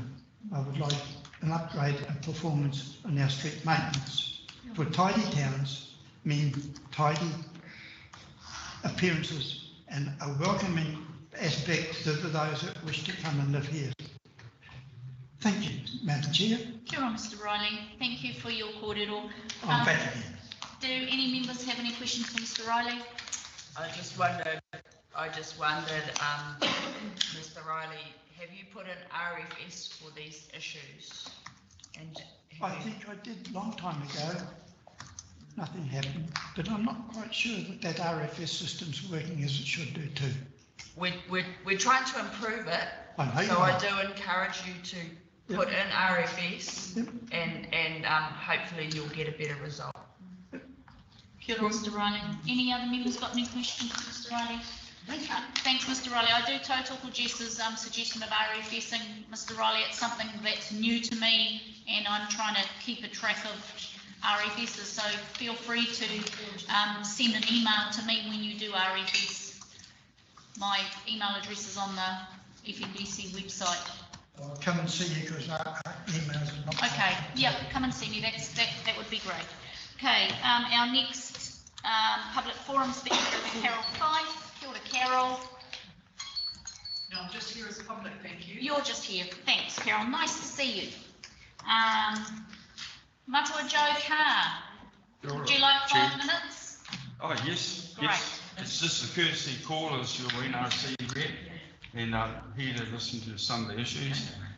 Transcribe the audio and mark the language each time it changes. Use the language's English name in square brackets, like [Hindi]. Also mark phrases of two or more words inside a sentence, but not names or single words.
[English] I would like an upgrade of performance on our street maintenance. For tidy towns mean tidy appearances and a welcoming aspect to those that wish to come and live here. Thank you, Madam Chair. [Māori] Kia ora, [English] Mr. Riley. Thank you for your kōrero. I'm back again. Do any members have any questions for Mr. Riley? I just wondered, Mr. Riley, have you put in RFS for these issues? And I think I did a long time ago. Nothing happened, but I'm not quite sure that RFS system's working as it should do too. We're trying to improve it. I know so I do encourage you to put in RFS and hopefully you'll get a better result. [Māori] Kia ora, [English] Mr. Riley. Any other members got any questions for Mr. Riley? Thanks, Mr. Riley. I do tautoko Jess's suggestion of RFSing, Mr. Riley. It's something that's new to me and I'm trying to keep a track of RFSs, so feel free to send an email to me when you do RFS. My email address is on the FNDC website. I'll come and see you because our emails are not. Okay, yeah, come and see me. That would be great. Okay, our next public forum speaker is Carol Fife. [Māori] Kia ora, [English] Carol. No, I'm just here as public, thank you. You're just here. Thanks, Carol. Nice to see you. Matua Joe Carr. Would you like 5 minutes? Oh, yes. Great. Yes. It's just a courtesy call as your NRC rep, and I'm here to listen to some of the issues.